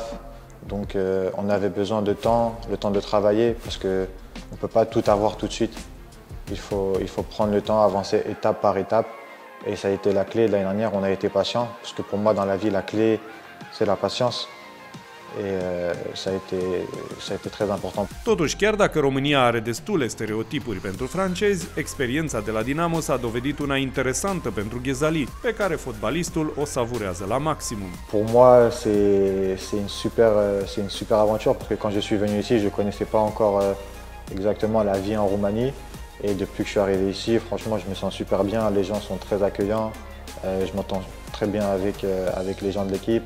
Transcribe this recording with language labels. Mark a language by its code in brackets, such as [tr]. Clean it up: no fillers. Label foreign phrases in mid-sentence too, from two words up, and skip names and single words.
[fr] Donc on avait besoin de temps, le temps de travailler parce qu'on ne peut pas tout avoir tout de suite. Il faut prendre le temps, avancer étape par étape. Et ça a été la clé. L'année dernière, on a été patient, parce que pour moi, dans la vie, la clé, c'est la patience. et ça a été très important. [ro] Totuși, chiar dacă România are destule stereotipuri pentru francezi, experiența de la Dinamo s-a dovedit una interesantă pentru Ghezali, pe care fotbalistul o savurează la maximum. [fr] Pour moi, c'est une super aventure parce que quand je suis venu ici, je ne connaissais pas encore exactement la vie en Roumanie. Et depuis que je suis arrivé ici, franchement, je me sens super bien. Les gens sont très accueillants. Je m'entends très bien avec les gens de l'équipe.